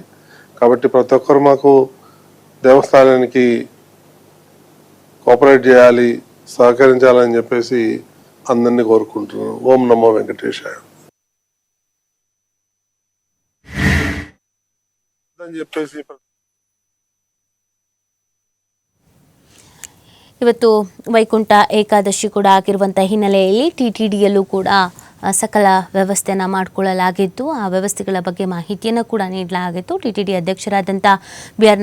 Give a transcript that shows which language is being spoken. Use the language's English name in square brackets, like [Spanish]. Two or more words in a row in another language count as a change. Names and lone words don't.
[Telugu] కాబట్టి ప్రతి ఒక్కరు మాకు దేవస్థానానికి కోఆపరేట్ చేయాలి, సహకరించాలని చెప్పేసి అందరినీ కోరుకుంటున్నాను. [Sanskrit] ఓం నమో వెంకటేశాయ [Telugu] అని చెప్పేసి [Kannada] ಇವತ್ತು ವೈಕುಂಠ ಏಕಾದಶಿ ಕೂಡ ಆಗಿರುವಂಥ ಹಿನ್ನೆಲೆಯಲ್ಲಿ ಟಿಟಿಡಿಯಲ್ಲೂ ಕೂಡ ಸಕಲ ವ್ಯವಸ್ಥೆಯನ್ನು ಮಾಡಿಕೊಳ್ಳಲಾಗಿದ್ದು ಆ ವ್ಯವಸ್ಥೆಗಳ ಬಗ್ಗೆ ಮಾಹಿತಿಯನ್ನು ಕೂಡ ನೀಡಲಾಗಿತ್ತು. ಟಿಟಿಡಿ ಅಧ್ಯಕ್ಷರಾದಂಥ ಬಿ.ಆರ್.